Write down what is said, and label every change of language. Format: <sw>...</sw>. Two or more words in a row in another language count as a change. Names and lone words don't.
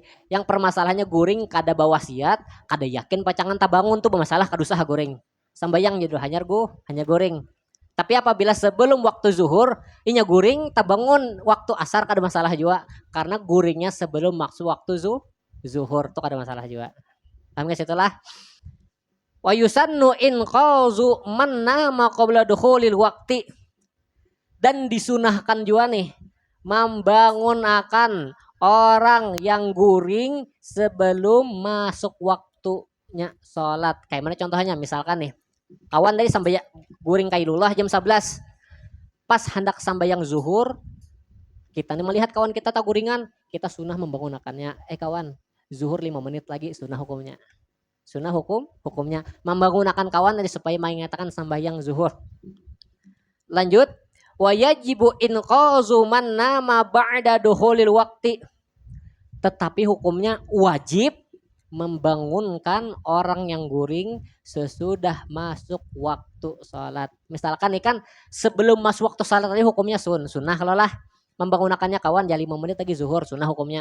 <bjn>Yang permasalahannya guring kada bawasiat, kada yakin pacangan tak bangun tuh bermasalah kada usah guring. Sambayang jadi hanya guring. Tapi apabila sebelum waktu zuhur, inya guring tabangun waktu asar kada masalah juga karena guringnya sebelum maksud waktu zuhur tuh kada masalah juga. Paham guys itulah.</bjn> <ar>ويسن إيقاظ من نام قبل دخول الوقت.</ar> <bjn>Dan disunahkan juga nih membangun akan orang yang guring sebelum masuk waktunya sholat. Kayak mana contohnya? Misalkan nih, kawan dari sampai guring kailullah jam 11. Pas hendak sambayang zuhur, kita nih melihat kawan kita tak guringan, kita sunnah membangunakannya. Kawan, zuhur 5 menit lagi sunnah hukumnya. Sunnah hukumnya membangunakan kawan tadi supaya mengatakan sambayang zuhur. Lanjut,</bjn> <ar>ويجب إيقاظ من نام بعد دخول الوقت.</ar> <bjn>Tetapi hukumnya wajib membangunkan orang yang guring sesudah masuk waktu sholat. Misalkan nih kan sebelum masuk waktu sholat tadi hukumnya sunnah kalau lah membangunkannya kawan ya 5 menit lagi zuhur sunnah hukumnya.</bjn>